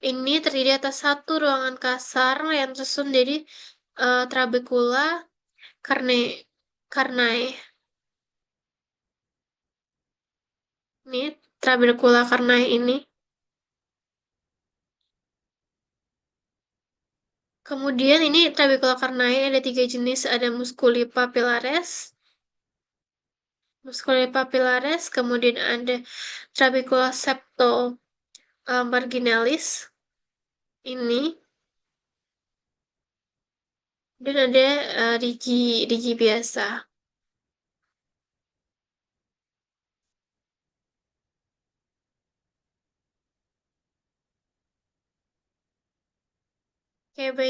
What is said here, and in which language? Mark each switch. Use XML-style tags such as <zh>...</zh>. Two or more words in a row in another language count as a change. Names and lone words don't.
<id>Ini terdiri atas satu ruangan kasar yang tersusun dari trabekula karne karnae. Ini trabekula karnae ini. Kemudian ini trabekula karnae ada tiga jenis, ada</id> <la>musculi papillaris, musculi papillaris,</la> <id>kemudian ada</id> <la>trabekula septo marginalis</la> <id>ini, dan ada rigi rigi biasa. Oke, baik.</id>